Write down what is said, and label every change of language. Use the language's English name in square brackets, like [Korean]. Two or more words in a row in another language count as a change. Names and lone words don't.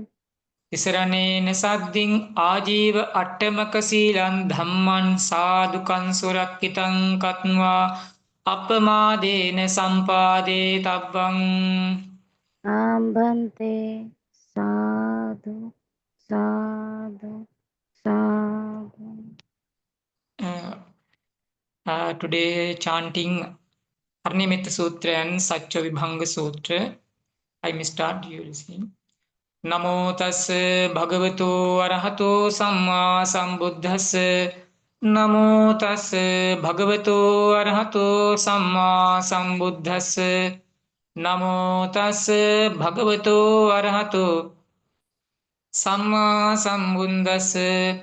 [Pali] Tisaranena saddhiṃ ājīva attamaka sīlaṃ dhammaṃ sādukaṃ surakkitaṃ kattvā appamādena sampādetabbang. Ambante sadhu, sadhu, sadhu. [English] Today chanting Arnimetta Sutra and Satya Vibhanga Sutra. I may start you listening. [Pali] Namo tassa bhagavato arahato samma sambuddhassa. Namo tassa bhagavato arahato samma sambuddhassa. Namo tassa bhagavato arahato samma sambuddhassa.